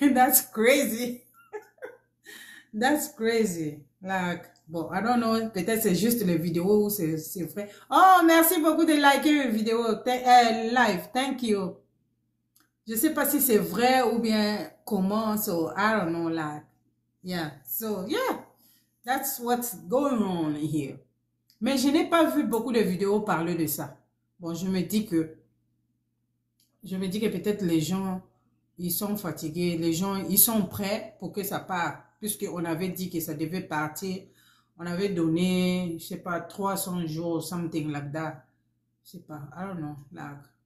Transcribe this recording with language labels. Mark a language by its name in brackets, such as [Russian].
[English] That's crazy. That's crazy. [French] Like, bon, [English] I don't know, [French] peut-être c'est juste les vidéos ou c'est vrai. Oh, merci beaucoup de liker les vidéos live. [English] Thank you. [French] Je sais pas si c'est vrai ou bien comment, [English] so I don't know, like, yeah, so, yeah. That's what's going on here. [French] Mais je n'ai pas vu beaucoup de vidéos parler de ça. Bon, je me dis que peut-être les gens, ils sont fatigués, les gens, ils sont prêts pour que ça parte. Puisqu'on avait dit que ça devait partir. On avait donné, je sais pas, 300 jours, [English] something like that. [French] Je sais pas, [English] I don't know. Like.